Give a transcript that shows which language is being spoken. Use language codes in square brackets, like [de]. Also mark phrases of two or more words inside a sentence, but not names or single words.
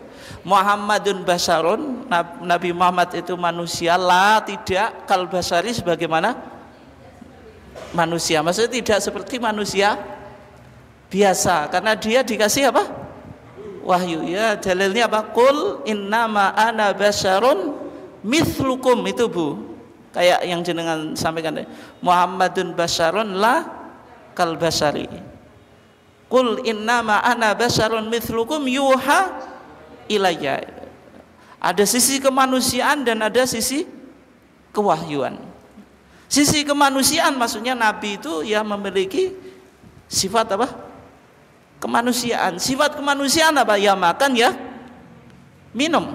[ar] محمد بشر, [id] Nabi Muhammad itu manusia, la tidak, [ar] كالبشر [id] sebagaimana manusia, maksudnya tidak seperti manusia biasa, karena dia dikasih apa? Wahyu. Ya dalilnya apa? [ar] قل إنما أنا بشر مثلكم, [id] itu Bu, kayak yang jenengan sampaikan, [ar] محمد بشر لا كالبشر. قل إنما أنا بشر مثلكم يوحى إلي. [id] Ada sisi kemanusiaan dan ada sisi kewahyuan. Sisi kemanusiaan maksudnya Nabi itu ya memiliki sifat apa? Kemanusiaan. Sifat kemanusiaan apa? Ya makan ya minum.